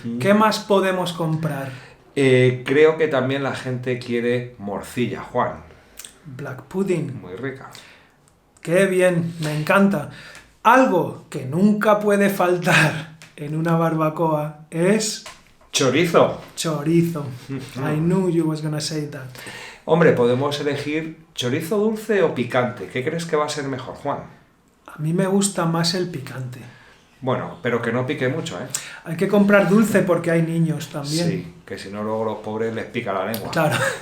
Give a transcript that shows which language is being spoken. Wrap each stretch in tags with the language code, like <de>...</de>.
<es>¿Qué más podemos comprar? Creo que también la gente quiere morcilla, Juan.</es> <en>Black pudding.</en> <es>Muy rica. ¡Qué bien! Me encanta. Algo que nunca puede faltar en una barbacoa es Chorizo. chorizo.</es> <en>I knew you was gonna say that.</en> <es>Hombre, podemos elegir chorizo dulce o picante. ¿Qué crees que va a ser mejor, Juan? A mí me gusta más el picante. Bueno, pero que no pique mucho, ¿eh? Hay que comprar dulce porque hay niños también. Sí, que si no luego los pobres les pica la lengua. Claro.</es>